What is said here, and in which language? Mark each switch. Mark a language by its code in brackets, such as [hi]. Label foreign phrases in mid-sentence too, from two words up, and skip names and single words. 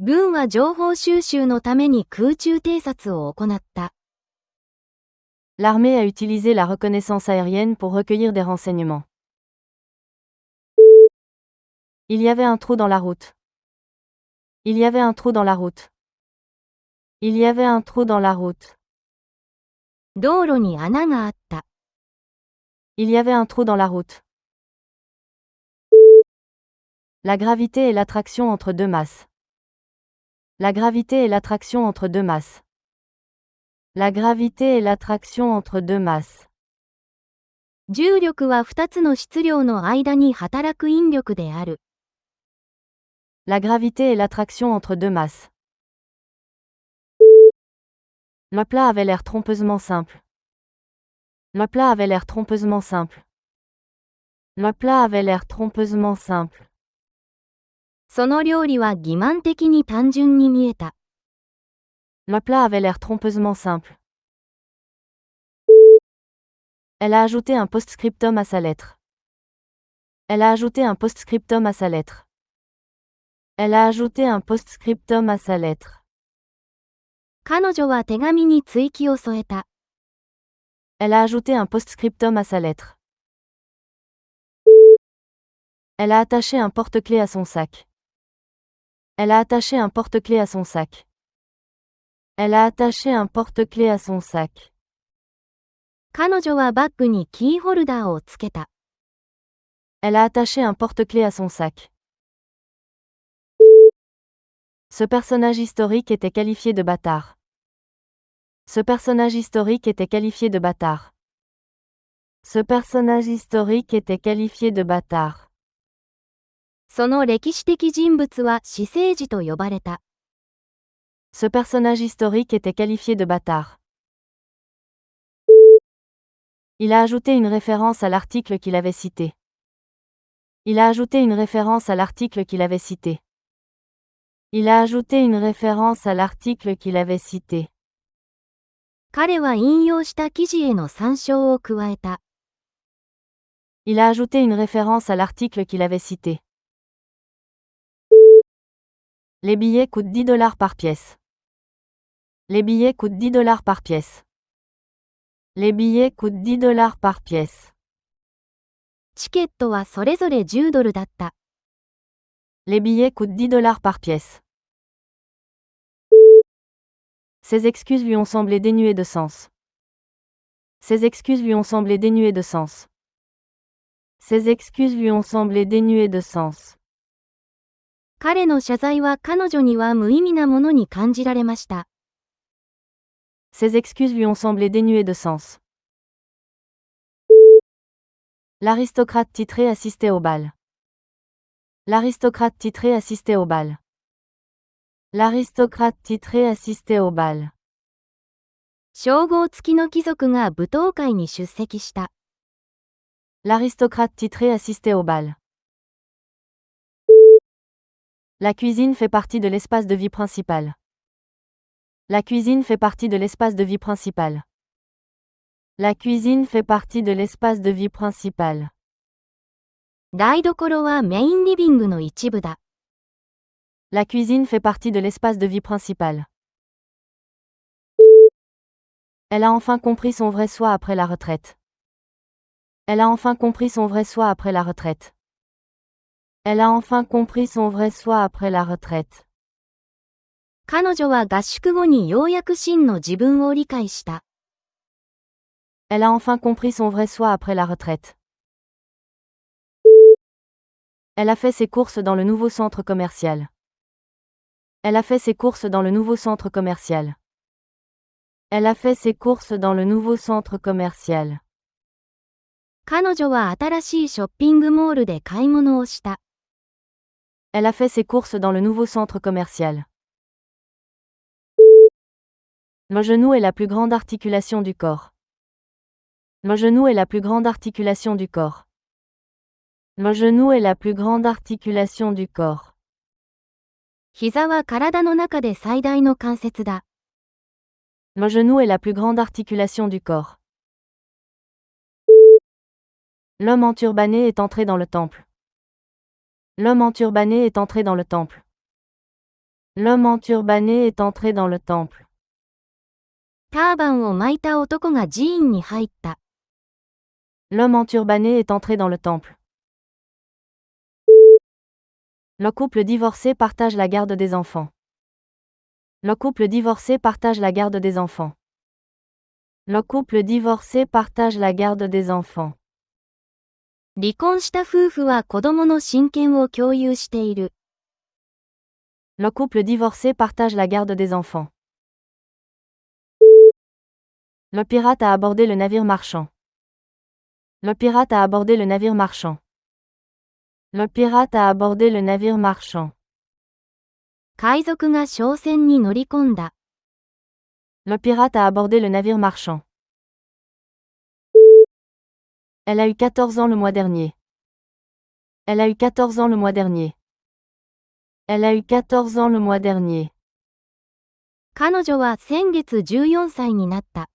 [ja] 軍は情報収集のために空中偵察を行った。 [fr] L'armée a utilisé la reconnaissance aérienne pour recueillir des renseignements. Il y avait un trou dans la route. Il y avait un trou dans la route. Il y avait un trou dans la route. [ja] 道路に穴があった。 [fr] Il y avait un trou dans la route. La gravité et l'attraction entre deux masses. La gravité et l'attraction entre deux masses. La gravité et l'attraction entre deux masses. [ja] 重力は2つの質量の間に働く引力である。 [fr] La gravité et l'attraction entre deux masses. Le plat avait l'air trompeusement simple. Le plat avait l'air trompeusement simple. Le plat avait l'air trompeusement simple. [ja] その料理は欺瞞的に単純に見えた。 [fr] Le plat avait l'air trompeusement simple. Elle a ajouté un post-scriptum à sa lettre. Elle a ajouté un post-scriptum à sa lettre. Elle a ajouté un post-scriptum à sa lettre. [ja] 彼女は手紙に追記を添えた。 [fr] Elle a ajouté un post-scriptum à sa lettre. Elle a attaché un porte-clés à son sac. Elle a attaché un porte-clés à son sac. Elle a attaché un porte-clés à son sac. [ja] 彼女はバッグにキーホルダーをつけた。 [fr] Elle a attaché un porte-clés à son sac. Ce personnage historique était qualifié de bâtard. Ce personnage historique était qualifié de bâtard. Ce personnage historique était qualifié de bâtard. [ja] その歴史的人物は私生児と呼ばれた。 [fr] Ce personnage historique était qualifié de bâtard. Il a ajouté une référence à l'article qu'il avait cité. Il a ajouté une référence à l'article qu'il avait cité. Il a ajouté une référence à l'article qu'il avait cité. [ja] 彼は引用した記事への参照を加えた。 [fr] Il a ajouté une référence à l'article qu'il avait cité. Les billets coûtent $10 par pièce. Les billets coûtent $10 par pièce. Les billets coûtent $10 par pièce. [ja] チケットはそれぞれ$10だった。 [fr] Les billets coûtent $10 par pièce. Ses excuses lui ont semblé dénuées de sens. Ses excuses lui ont semblé dénuées de sens. Ses excuses lui ont semblé dénuées de sens. [ja] 彼の謝罪は彼女には無意味なものに感じられました。 [fr] Ses excuses lui ont semblé dénuées de sens. L'aristocrate titré assistait au bal. L'aristocrate titré assistait au bal. L'aristocrate titré assistait au bal. [ja] 称号付きの貴族が舞踏会に出席した。 [fr] L'aristocrate titré assistait au bal. La cuisine fait partie de l'espace de vie principal. La cuisine fait partie de l'espace de vie principal. La cuisine fait partie de l'espace de vie principal. [ja] 台所はメインリビングの一部だ。 [fr] La cuisine fait partie de l'espace de vie principal. Elle a enfin compris son vrai soi après la retraite. Elle a enfin compris son vrai soi après la retraite. Elle a enfin compris son vrai soi après la retraite. [ja] 彼女は合宿後にようやく真の自分を理解した。 [fr] Elle a enfin compris son vrai soi après la retraite. Elle a fait ses courses dans le nouveau centre commercial. Elle a fait ses courses dans le nouveau centre commercial. Elle a fait ses courses dans le nouveau centre commercial. [ja] 彼女は新しいショッピングモールで買い物をした。 [fr] Elle a fait ses courses dans le nouveau centre commercial. Le genou est la plus grande articulation du corps. Le genou est la plus grande articulation du corps. Le genou est la plus grande articulation du corps. [ja] 膝は体の中で最大の関節だ。 [fr] Le genou est la plus grande articulation du corps. L'homme enturbané est entré dans le temple. L'homme enturbané est entré dans le temple. L'homme enturbané est entré dans le temple. [ja] ターバンを巻いた男が寺院に入った。 [fr] L'homme enturbané est entré dans le temple. Le couple divorcé partage la garde des enfants. Le couple divorcé partage la garde des enfants. Le couple divorcé partage la garde des enfants. [ja] 離婚した夫婦は子供の親権を共有している。 [fr] Le couple divorcé partage la garde des enfants. Le pirate a abordé le navire marchand. Le pirate a abordé le navire marchand. Le pirate a abordé le navire marchand. [ja] 海賊が商船に乗り込んだ。 [fr] Le pirate a abordé le navire marchand. Elle a eu 14 ans le mois dernier. Elle a eu 14 ans le mois dernier. Elle a eu 14 ans le mois dernier. [ja] 彼女は先月14歳になった。